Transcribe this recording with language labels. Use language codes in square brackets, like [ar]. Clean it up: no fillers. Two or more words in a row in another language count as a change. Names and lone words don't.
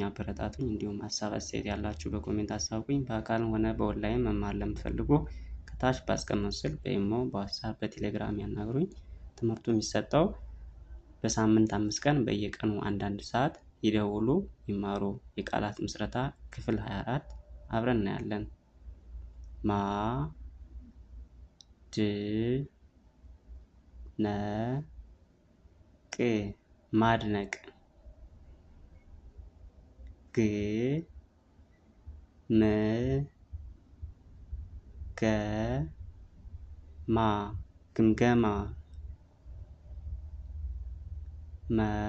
[am] አበረታቱኝ። እንዲሁም ሀሳብ አስተያየት ያላችሁ በኮሜንት አሳውቁኝ። በአካል ሆነ በኦንላይን መማር ለምትፈልጉ ከታች ባስቀመጡት ስልክ በኢሞ፣ በዋትስአፕ፣ በቴሌግራም ያናግሩኝ። ትምህርቱ የሚሰጠው በሳምንት 5 ቀን በየቀኑ አንዳንድ ሰዓት ይደውሉ ይማሩ። የቃላት ምስረታ ክፍል 24 አብረን እናያለን። ማ ድ ነ ቅ ማድነቅ። ግ ም ገ ማ ግምገማ። መ